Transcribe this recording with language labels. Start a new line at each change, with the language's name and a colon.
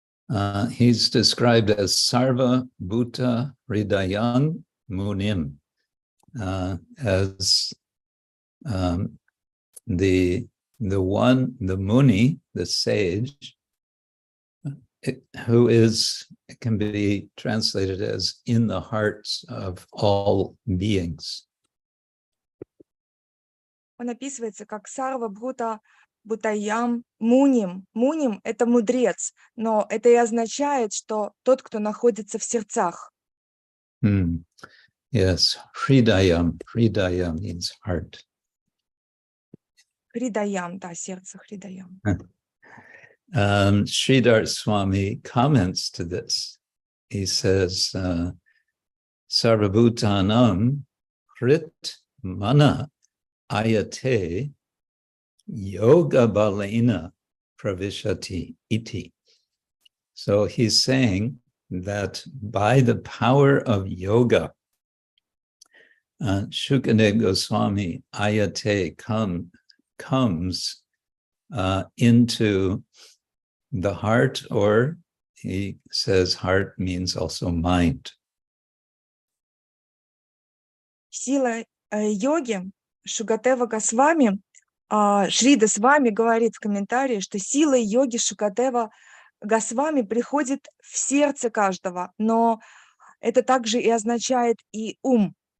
English: He's described as
Sanskrit: Sarva Bhuta Hridayang Munim,
English: as the Muni, the sage, who can be translated as in the hearts of all beings.
Russian: Он описывается как Сарва Бхута Бхутаям Муним. Муним — это мудрец, но это и означает, что тот, кто находится в сердцах.
English: Yes, Hridayam. Hridayam means heart.
Russian: Хридаям, да, сердце Хридаям.
English: Sridhar Swami comments to this. He says,
Sanskrit: Sarvabhutanam Hrit Mana Ayate Yoga Balena Pravishati Iti.
English: So he's saying that by the power of yoga, Shukadeva Goswami Ayate comes into the heart, or he says heart means also mind.
Russian: Сила йоги Шукадева Госвами, Шрида Свами говорит в комментарии, что сила йоги Шукадева Госвами приходит в сердце каждого, но это также и означает и ум.